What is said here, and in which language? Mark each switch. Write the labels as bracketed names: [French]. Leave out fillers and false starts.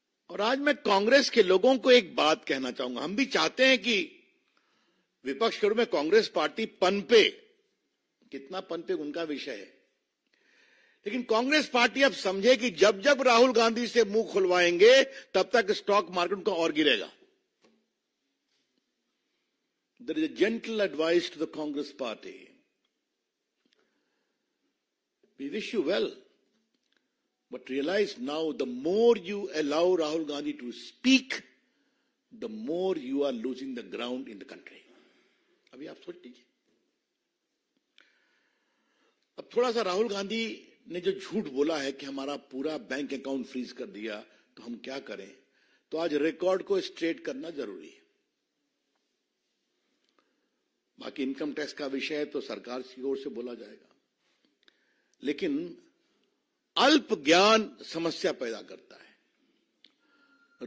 [Hindi] और आज मैं कांग्रेस के लोगों को एक बात कहना चाहूंगा। हम भी चाहते हैं कि विपक्ष के रूप में कांग्रेस पार्टी पनपे, कितना पनपे उनका विषय है, लेकिन कांग्रेस पार्टी अब समझे कि जब जब राहुल गांधी से मुंह खुलवाएंगे तब तक स्टॉक मार्केट का और गिरेगा। [English] There is a gentle advice to the Congress party. We wish you well, But realize now, the more you allow Rahul Gandhi to speak, the more you are losing the ground in the country. [Hindi] अभी आप सोच लीजिए। अब थोड़ा सा राहुल गांधी ने जो झूठ बोला है कि हमारा पूरा बैंक अकाउंट फ्रीज कर दिया, तो हम क्या करें, तो आज रिकॉर्ड को स्ट्रेट करना जरूरी है। बाकी इनकम टैक्स का विषय तो सरकार की ओर से बोला जाएगा, लेकिन अल्प ज्ञान समस्या पैदा करता है।